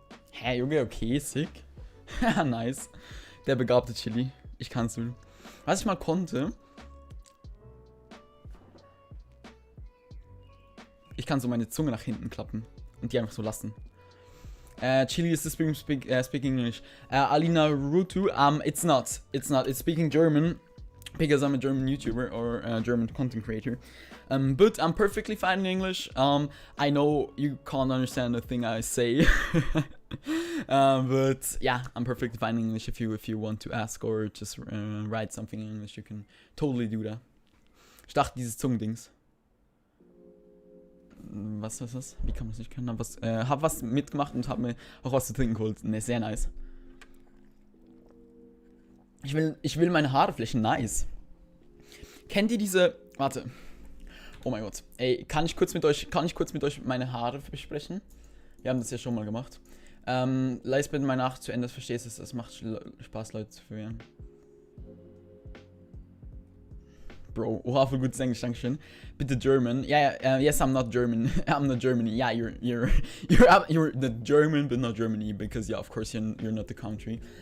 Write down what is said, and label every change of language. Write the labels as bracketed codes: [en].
[de] Hä, Junge, okay, sick. Nice. Der begabte Chili. Ich kann's wohl. Was ich mal konnte. Ich kann so meine Zunge nach hinten klappen und die einfach so lassen. [en] Chili is speaking English. Alina Rutu, it's not. It's speaking German because I'm a German YouTuber or a German content creator. But I'm perfectly fine in English. I know you can't understand the thing I say. But yeah, I'm perfectly fine in English. If you want to ask or just write something in English, you can totally do that. [de] Ich dachte, dieses Zungendings. Was ist das? Wie kann man das nicht können? Hab was mitgemacht und hab mir auch was zu trinken geholt. Ne, sehr nice. Ich will meine Haare flächen. Nice. Kennt ihr diese... Warte. Oh mein Gott. Ey, kann ich kurz mit euch meine Haare besprechen? Wir haben das ja schon mal gemacht. Leist bitte mal nach zu Ende, verstehst du? Es macht Spaß, Leute zu verwirren. Bro, oha, für gutes Englisch, dankeschön. [en] Bitte German. Yes, I'm not German. I'm not Germany. Yeah, you're the German, but not Germany, because yeah, of course you're not the country.